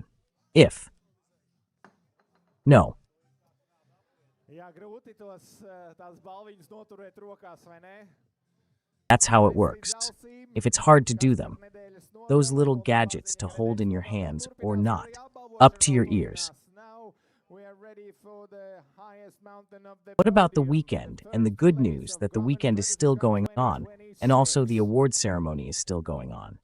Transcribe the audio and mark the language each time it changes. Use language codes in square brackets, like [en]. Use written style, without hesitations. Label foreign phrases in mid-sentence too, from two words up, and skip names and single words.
[en] If. No. [lv] Jā, grūti tās balviņas noturēt rokās, vai ne? [en] That's how it works. If it's hard to do them, those little gadgets to hold in your hands or not, up to your ears. What about the weekend and the good news that the weekend is still going on, and also the award ceremony is still going on?